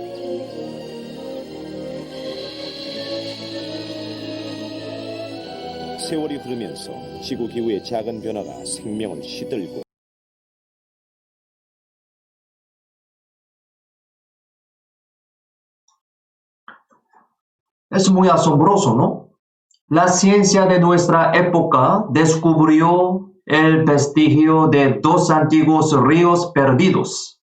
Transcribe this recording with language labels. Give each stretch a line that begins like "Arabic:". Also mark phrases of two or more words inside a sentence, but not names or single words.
Korean: 세월이 흐르면서 지구 기후의 작은 변화가 생명을 시들고
Spanish: Es muy asombroso, ¿no? La ciencia de nuestra época descubrió el vestigio de dos antiguos ríos perdidos.